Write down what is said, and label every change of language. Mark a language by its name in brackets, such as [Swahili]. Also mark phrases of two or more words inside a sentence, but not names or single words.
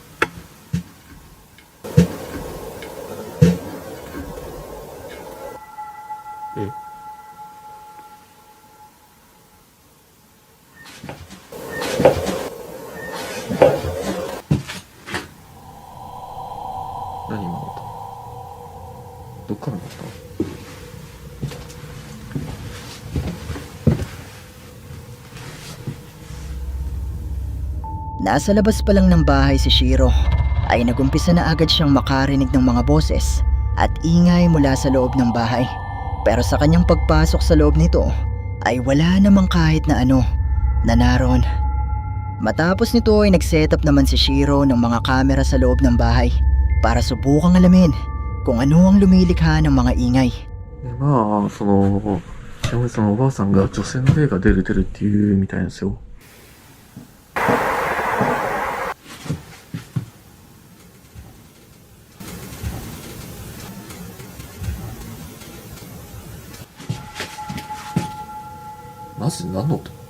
[Japanese] え？何今の音？どっから鳴った？ [Filipino] Nasa labas pa lang ng bahay si Shiro ay nagumpisa na agad siyang makarinig ng mga boses at ingay mula sa loob ng bahay. Pero sa kanyang pagpasok sa loob nito ay wala namang kahit na ano na naroon. Matapos nito ay nag-setup naman si Shiro ng mga kamera sa loob ng bahay para subukang alamin kung ano ang lumilikha ng mga ingay. [Japanese] でまあそのおばあさんが女性の霊が出るっていうみたいなんですよ。マジで何の音？